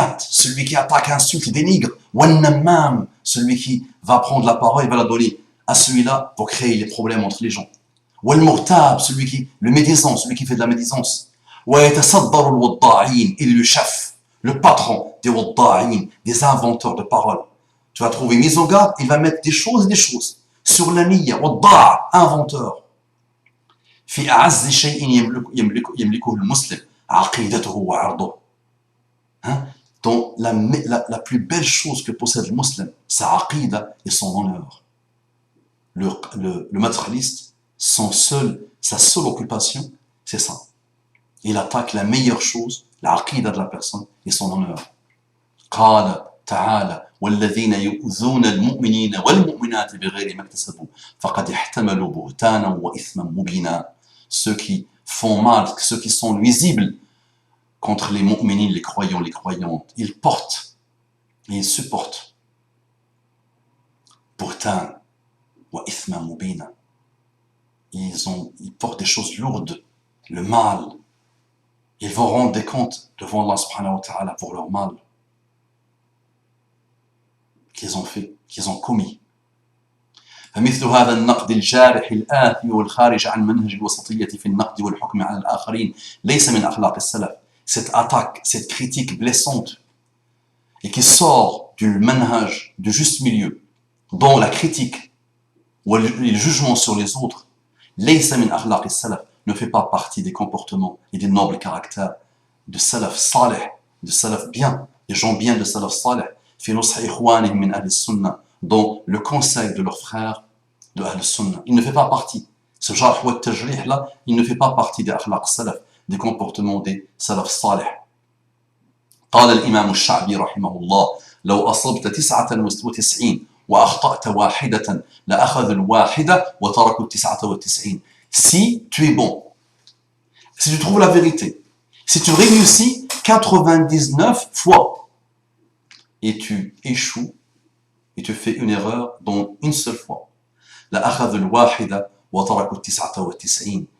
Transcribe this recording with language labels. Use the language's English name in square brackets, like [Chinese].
[French] Celui qui attaque, insulte, dénigre. Celui qui va prendre la parole et va la donner à celui-là pour créer les problèmes entre les gens. Le médisant, celui qui fait de la médisance. Il est le chef, le patron des wadda'in, des inventeurs de paroles. Tu vas trouver mise en garde, il va mettre des choses et des choses. Sur la niyya, wadda', inventeur. [Arabic] في أعز شيء يملكه المسلم عقيدته وعرضه. [French] Dans la plus belle chose que possède le musulman, sa aqida et son honneur. Le matérialiste, sa seule occupation, c'est ça. Il attaque la meilleure chose, la aqida de la personne et son honneur. [Arabic] قال تعالى والذين يؤذون المؤمنين والمؤمنات بغير ما اكتسبوا فقد احتملوا بهتانا وإثما مبينا. [French] Ceux qui font mal, ceux qui sont nuisibles contre les mu'minines, les croyants, les croyantes, ils portent et ils supportent [Arabic] buhtan wa ithma mubina. [French] Ils portent des choses lourdes, le mal. Ils vont rendre des comptes devant Allah subhanahu wa ta'ala pour leur mal qu'ils ont fait, qu'ils ont commis. [Arabic] فمثل هذا النقد الجارح الآثم والخارج عن منهج الوسطية في النقد والحكم على الآخرين ليس من أخلاق السلف. [French] Cette attaque, cette critique blessante et qui sort du manhaj, du juste milieu, dont la critique ou le jugement sur les autres, [Arabic] ليس من أخلاق السلف, [French] ne fait pas partie des comportements et des nobles caractères de salaf salih, de salaf bien, des gens bien de salaf salih, [Arabic] في نصح إخوانهم من أهل السنة, [French] dans le conseil de leurs frères de Ahl Sunnah. Il ne fait pas partie. Ce jarh wa tajrih là, il ne fait pas partie des akhlaq salaf, des comportements des salaf salih. [Arabic] قال الإمام الشعبي رحمه الله لو أصبت 99 وأخطأت واحدة لأخذ الواحدة وتركوا 99. [French] Si tu es bon, si tu trouves la vérité, si tu réussis 99 fois et tu échoues et tu fais une erreur dans une seule fois, [Arabic] لأخذ الواحدة وتركوا 99.